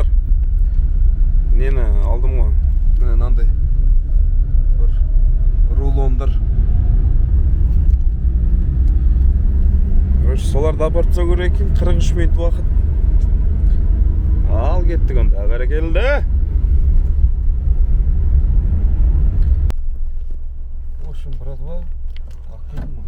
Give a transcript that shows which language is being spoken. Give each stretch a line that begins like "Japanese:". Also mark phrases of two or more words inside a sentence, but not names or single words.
Kazakh: Нені алдым ғой. Міне мынандай бір рулондар. Короче, соларды апарып тастау керек екен. 43 минут уақыт. Ал кеттік онда. Бәрекелді.
Russian: В общем, братва,
Kazakh: ақылым ғой.